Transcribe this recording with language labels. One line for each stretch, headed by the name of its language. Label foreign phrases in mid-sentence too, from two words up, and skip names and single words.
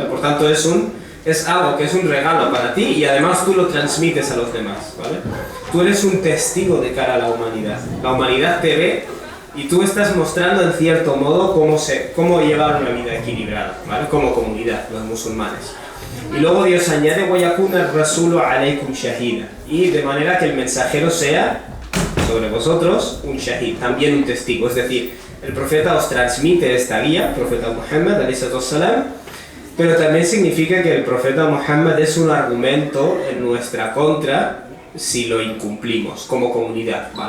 Spanish: Por tanto es algo que es un regalo para ti y además tú lo transmites a los demás, ¿vale? Tú eres un testigo de cara a la humanidad te ve y tú estás mostrando en cierto modo cómo llevar una vida equilibrada, ¿vale? Como comunidad, los musulmanes. Y luego Dios añade
Arabic: وَيَكُونَ الرَّسُولُ عَلَيْكُمْ شَهِيدًا,
Spanish: y de manera que el mensajero sea sobre vosotros un shahid, también un testigo, es decir, el profeta os transmite esta guía, el profeta Muhammad ﷺ, pero también significa que el profeta Muhammad es un argumento en nuestra contra si lo incumplimos como comunidad, ¿vale?